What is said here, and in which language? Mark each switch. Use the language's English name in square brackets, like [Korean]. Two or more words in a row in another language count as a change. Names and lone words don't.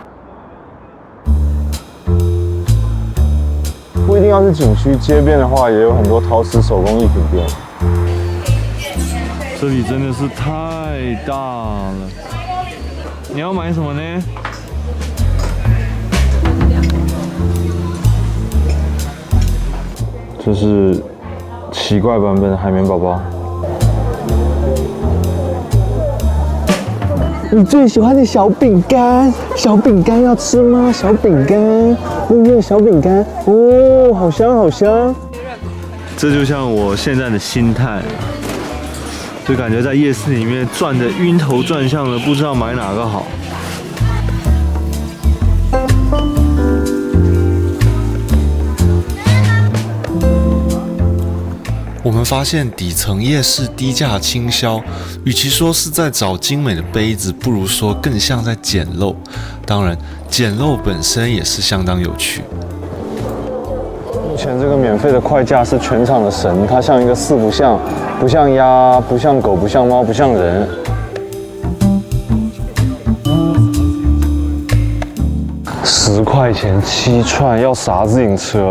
[Chinese] 不一定要是景區，街邊的話也有很多陶瓷手工藝品店。這裡真的是太大了，你要買什麼呢？這是奇怪版本的海綿宝寶。你最喜歡的小餅乾，小餅乾要吃嗎？小餅乾，有小餅乾哦，好香好香。這就像我現在的心態，就感覺在夜市裡面轉得暈頭轉向的，不知道買哪個好。我們發現底層夜市低價傾銷，與其說是在找精美的杯子，不如說更像在撿漏。當然，撿漏本身也是相當有趣。目前這個免費的快架是全場的神，它像一個四不像，不像鴨，不像狗，不像貓，不像人。10 塊錢7串，要啥自行車？